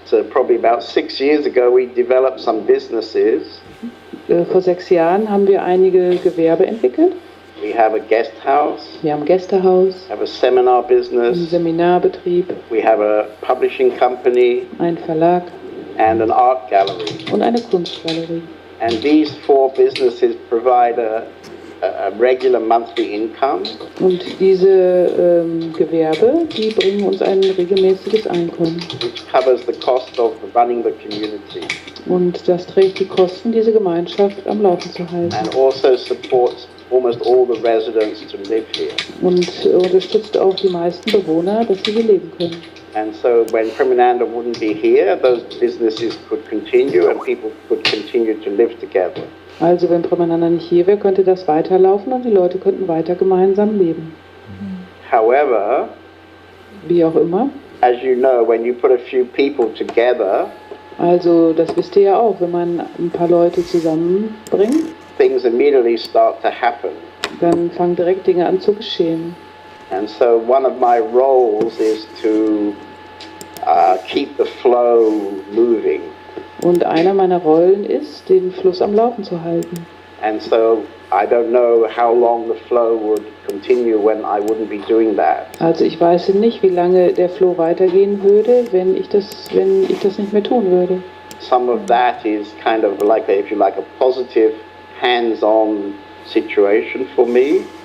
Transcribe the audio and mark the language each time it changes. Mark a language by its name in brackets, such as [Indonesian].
[English] Probably about 6 years ago, we developed some businesses. [German] Vor 6 Jahren haben wir einige Gewerbe entwickelt. [English] We have a guest house. [German] Wir haben ein Gästehaus, [English] We have a seminar [German] einen [English] business. [German] Seminarbetrieb, [English] We have a publishing company [German] einen Verlag [English] and an art gallery. [German] und eine Kunstgalerie. [English] And these 4 businesses provide a regular monthly income. [German] Und diese Gewerbe, die bringen uns ein regelmäßiges Einkommen. [English] Which covers the cost of running the community [German] Und das trägt die Kosten, diese Gemeinschaft am Laufen zu halten. [English] and also supports almost all the residents to live here. [German] Und unterstützt auch die meisten Bewohner, dass sie hier leben können. [English] And so when Premananda wouldn't be here, those businesses could continue and people could continue to live together. [German] Also wenn Premananda nicht hier wäre, könnte das weiterlaufen und die Leute könnten weiter gemeinsam leben. [English] However, [German] Wie auch immer. [English] as you know, when you put a few people together, [German] Also das wisst ihr ja auch, wenn man ein paar Leute zusammenbringt, [English] things immediately start to happen. [German] dann fangen direkt Dinge an zu geschehen. [English] And so one of my roles is to keep the flow moving. [German] Und einer meiner Rollen ist, den Fluss am Laufen zu halten. [English] And so I don't know how long the flow would continue when I wouldn't be doing that. [German] Also ich weiß nicht, wie lange der Flow weitergehen würde, wenn ich das nicht mehr tun würde. [English] Some of that is kind of like, if you like, a positive hands-on situation for me.